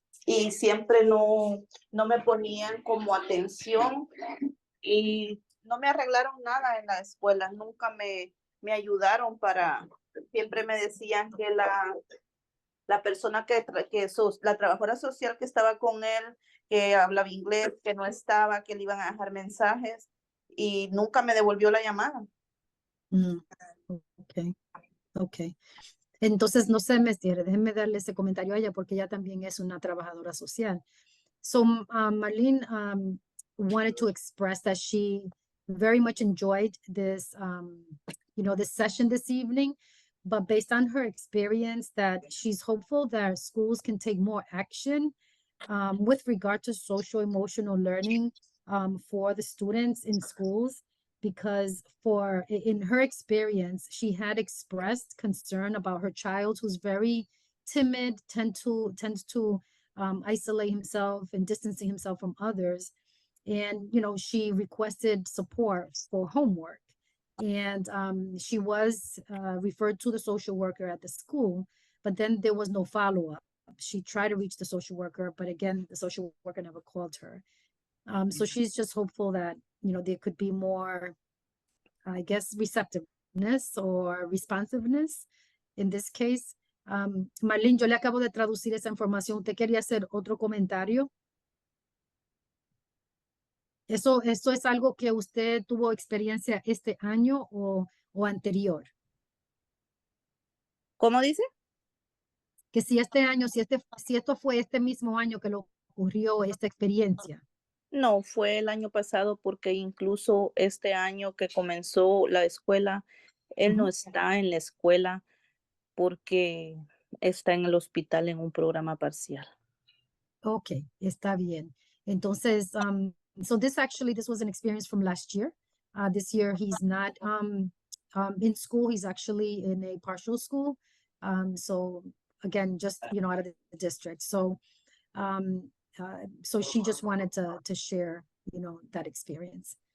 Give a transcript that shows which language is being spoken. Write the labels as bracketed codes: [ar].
[es] y siempre no me ponían como atención y no me arreglaron nada en la escuela, nunca me ayudaron siempre me decían que la persona la trabajadora social que estaba con él, que hablaba inglés, que no estaba, que le iban a dejar mensajes y nunca me devolvió la llamada. Mm, okay. Okay. Entonces, no se me cierre, déjenme darle ese comentario a ella porque ella también es una trabajadora social. [en] So, Marlene wanted to express that she very much enjoyed this, this session this evening, but based on her experience, that she's hopeful that schools can take more action with regard to social emotional learning for the students in schools, because in her experience, she had expressed concern about her child who's very timid, tends to isolate himself and distancing himself from others. And, she requested support for homework. And she was referred to the social worker at the school, but then there was no follow-up. She tried to reach the social worker, but again, the social worker never called her. So she's just hopeful that, there could be more, I guess, receptiveness or responsiveness in this case. [es] Marlene, yo le acabo de traducir esa información. ¿Usted quería hacer otro comentario? ¿Eso es algo que usted tuvo experiencia este año o anterior? ¿Cómo dice? Que si este año, si esto fue este mismo año que lo ocurrió esta experiencia. No, fue el año pasado porque incluso este año que comenzó la escuela, él no está en la escuela porque está en el hospital en un programa parcial. Okay, está bien. [en] Entonces, so this was an experience from last year. This year he's not in school. He's actually in a partial school. So again, just out of the district. So, so she just wanted to share, that experience.